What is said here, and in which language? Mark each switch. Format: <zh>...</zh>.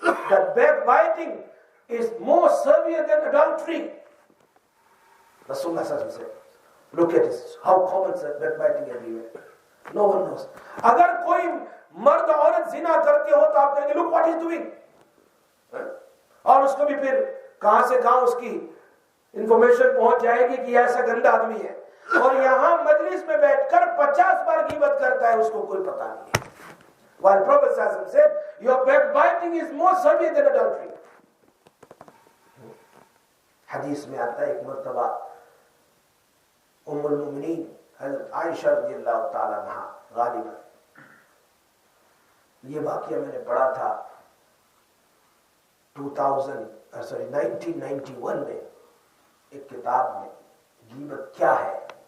<en>The backbiting is more severe than adultery. Rasulullah sallallahu alaihi wasallam. Look at this, how common is backbiting everywhere. No one knows.</en> <ur>اگر کوئی مرد عورت زنا کرتے ہو تو آپ کہیں گے</ur> <en>look what he's doing.</en> <ur>اور اس کو بھی پھر کہاں سے کہاں اس کی انفارمیشن پہنچ جائے گی کہ ایسا گندا آدمی ہے. اور یہاں مجلس میں بیٹھ کر 50 بار غیبت کرتا ہے، اس کو کوئی پتہ نہیں ہے.</ur> <en>While Prophet sallallahu alaihi wasallam said your backbiting is more severe than adultery.</en> <ur>حدیث میں آتا ہے ایک مرتبہ ام المؤمنین حضرت عائشہ رضی اللہ تعالی عنہا غالباً، یہ واقعہ میں نے پڑھا تھا 1991 میں ایک کتاب میں، غیبت کیا ہے.</ur>